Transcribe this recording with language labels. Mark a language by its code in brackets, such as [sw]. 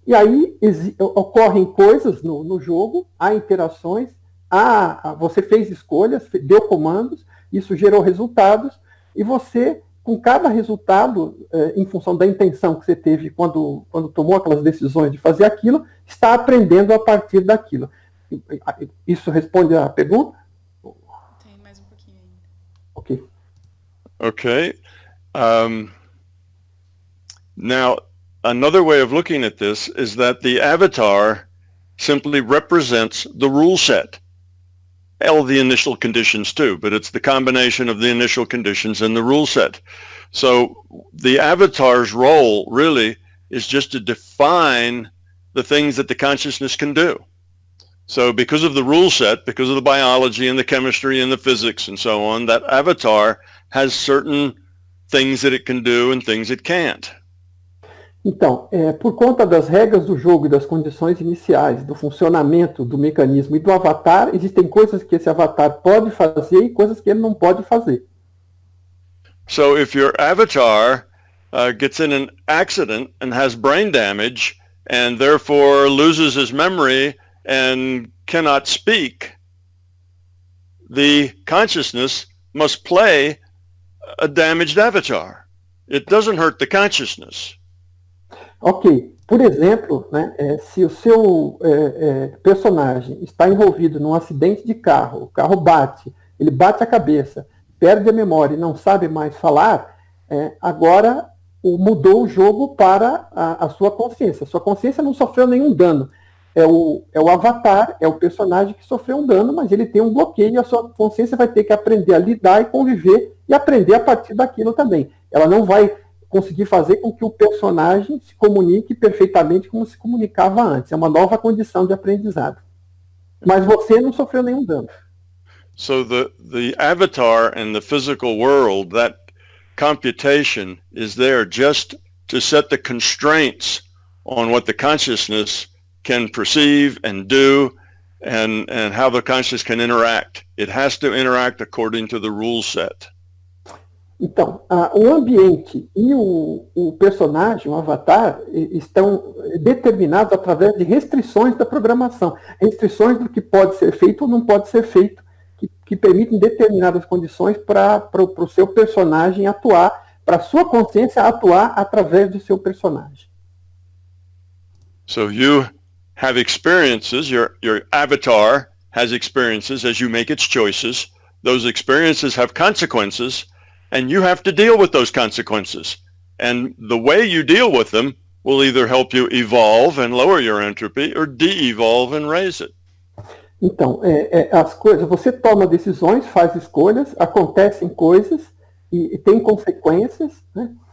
[pt] E aí ocorrem coisas no jogo, há interações, você fez escolhas, deu comandos, isso gerou resultados, e você, com cada resultado, em função da intenção que você teve quando tomou aquelas decisões de fazer aquilo, está aprendendo a partir daquilo. Isso responde à pergunta? Tem mais um pouquinho ainda. Ok. Okay. [en] Now, another way of looking at this is that the avatar simply represents the rule set. All the initial conditions too, but it's the combination of the initial conditions and the rule set. So the avatar's role really is just to define the things that the consciousness can do. So because of the rule set, because of the biology and the chemistry and the physics and so on, that avatar has certain things that it can do and things it can't. [pt] Então, por conta das regras do jogo e das condições iniciais, do funcionamento do mecanismo e do avatar, existem coisas que esse avatar pode fazer e coisas que ele não pode fazer. [en] So if your avatar gets in an accident and has brain damage and therefore loses his memory and cannot speak, the consciousness must play a damaged avatar. It doesn't hurt the consciousness. Ok. [pt] Por exemplo, né, se o seu personagem está envolvido num acidente de carro, o carro bate, ele bate a cabeça, perde a memória e não sabe mais falar, agora mudou o jogo para a sua consciência. Sua consciência não sofreu nenhum dano. É o avatar, é o personagem que sofreu um dano, mas ele tem um bloqueio e a sua consciência vai ter que aprender a lidar e conviver e aprender a partir daquilo também. Ela não vai conseguir fazer com que o personagem se comunique perfeitamente como se comunicava antes. É uma nova condição de aprendizado. Mas você não sofreu nenhum dano. [en] So the avatar and the physical world, that computation is there just to set the constraints on what the consciousness can perceive and do and how the consciousness can interact. It has to interact according to the rule set. [pt] Então, o ambiente e o personagem, o avatar, estão determinados através de restrições da programação. Restrições do que pode ser feito ou não pode ser feito, que permitem determinadas condições para o seu personagem atuar, para a sua consciência atuar através do seu personagem. [en] So you have experiences, your avatar has experiences as you make its choices. Those experiences have consequences. And you have to deal with those consequences. And the way you deal with them will either help you evolve and lower your entropy or de-evolve and raise it. [pt] Então, as coisas, você toma decisões, faz escolhas, acontecem coisas e tem consequências, né?